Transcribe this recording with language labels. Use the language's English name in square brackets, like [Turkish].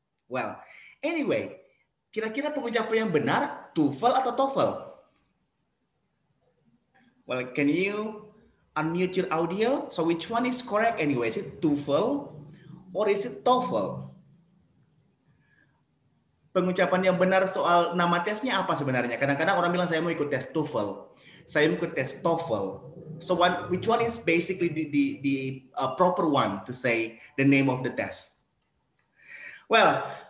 [English] Well, anyway, [Indonesian] kira-kira pengucapan yang benar TOEFL atau TOEFL? [English] Well, can you unmute your audio? So which one is correct anyway? Is it TOEFL or is it TOEFL? [Indonesian] Pengucapan yang benar soal nama tesnya apa sebenarnya? Kadang-kadang orang bilang saya mau ikut tes TOEFL, saya mau ikut tes TOEFL. [English] So which one is basically the proper one to say the name of the test? Well,